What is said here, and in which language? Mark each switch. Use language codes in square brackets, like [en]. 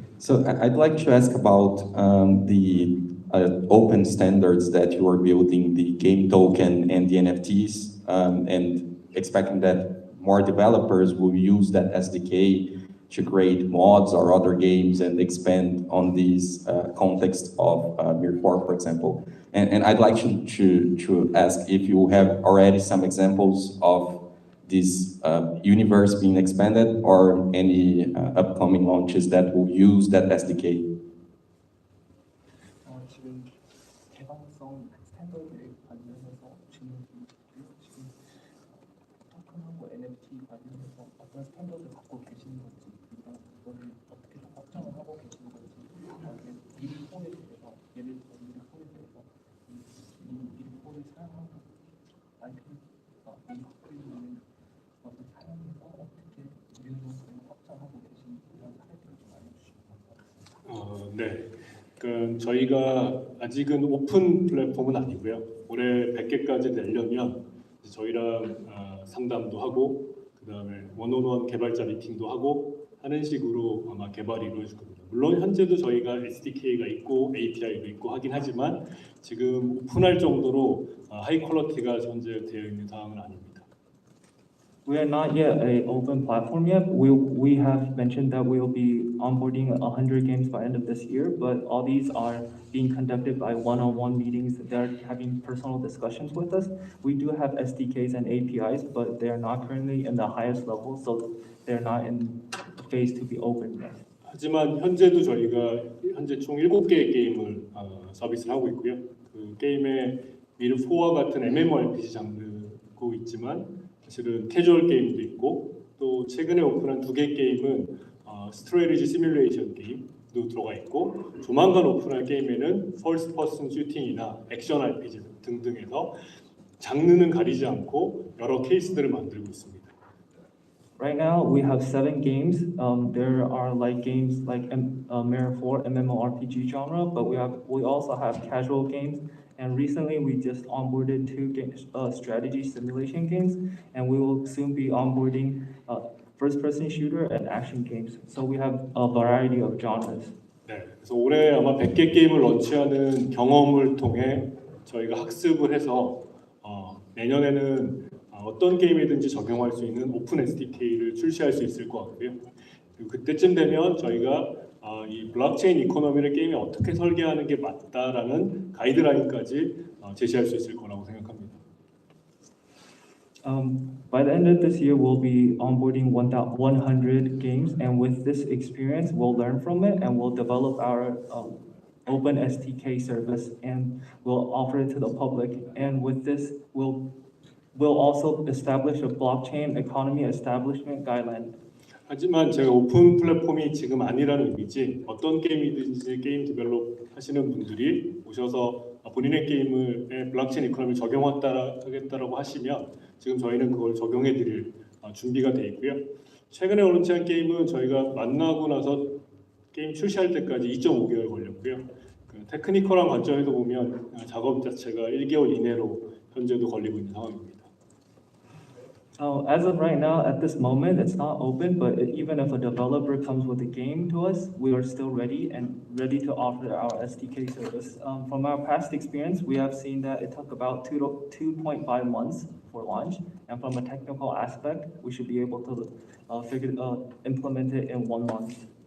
[en] So I'd like to ask about the open standards that you are building, the game token and the NFTs, and expecting that more developers will use that SDK to create mods or other games and expand on this context of Mir4, for example. And I'd like to ask if you have already some examples of this universe being expanded or any upcoming launches that will use that SDK. [ko] 지금 개방성 스탠더드 관련해서 질문 지금 토큰하고 NFT 관련해서 어떤 스탠더드 갖고 계시는 건지, 그리고 그거를 어떻게 좀 확정을 하고 계시는 건지, 미리4에 대해서 예를 들어 미리4에 대해서 이 미리4를 사용하는 아이템, 미리4에 있는 어떤 사용에서 어떻게 유효를 확정하고 계시는 그런 사례들을 좀 알려주시면 감사합니다. 네. 그 저희가 아직은 오픈 플랫폼은 아니고요. 올해 100개까지 내려면 저희랑 상담도 하고 그다음에 원온원 개발자 미팅도 하고 하는 식으로 아마 개발이 이루어질 겁니다. 물론 현재도 저희가 SDK가 있고 API도 있고 하긴 하지만 지금 오픈할 정도로 하이 퀄리티가 현재 되어 있는 상황은 아닙니다. [en] We are not yet an open platform yet. We have mentioned that we will be onboarding 100 games by end of this year, but all these are being conducted by one-on-one meetings. They're having personal discussions with us. We do have SDKs and APIs, but they are not currently in the highest level, so they're not in phase to be open yet. [ko] 하지만 현재도 저희가 현재 총 7개의 게임을 서비스를 하고 있고요. 그 게임에 미르4와 같은 MMORPG 장르고 있지만 사실은 캐주얼 게임도 있고 또 최근에 오픈한 2개 게임은 스트레이지 시뮬레이션 게임도 들어가 있고 조만간 오픈할 게임에는 퍼스트 퍼슨 슈팅이나 액션 RPG 등등해서 장르는 가리지 않고 여러 케이스들을 만들고 있습니다. [en] Right now, we have 7 games. There are like games like Mir4 MMORPG genre, but we also have casual games. And recently, we just onboarded 2 strategy simulation games, and we will soon be onboarding first-person shooter and action games. So we have a variety of genres. [ko] 네, 그래서 올해 아마 100개 게임을 런치하는 경험을 통해 저희가 학습을 해서 내년에는 어떤 게임이든지 적용할 수 있는 오픈 SDK를 출시할 수 있을 것 같고요. 그리고 그때쯤 되면 저희가 이 블록체인 이코노미를 게임에 어떻게 설계하는 게 맞다라는 가이드라인까지 제시할 수 있을 거라고 생각합니다. [en] By the end of this year, we'll be onboarding 100 games, and with this experience, we'll learn from it, and we'll develop our open SDK service, and we'll offer it to the public. And with this, we'll also establish a blockchain economy establishment guideline. [ko] 하지만 제가 오픈 플랫폼이 지금 아니라는 의미지 어떤 게임이든지 게임 디벨롭 하시는 분들이 오셔서 본인의 게임을 블록체인 이코노미를 적용하겠다라고 하시면 지금 저희는 그걸 적용해 드릴 준비가 돼 있고요. 최근에 런치한 게임은 저희가 만나고 나서 게임 출시할 때까지 2.5개월 걸렸고요. 그 테크니컬한 관점에서 보면 작업 자체가 1개월 이내로 현재도 걸리고 있는 상황입니다. [en] As of right now, at this moment, it's not open, but even if a developer comes with a game to us, we are still ready to offer our SDK service. From our past experience, we have seen that it took about 2.5 months for launch, and from a technical aspect, we should be able to implement it in 1 month.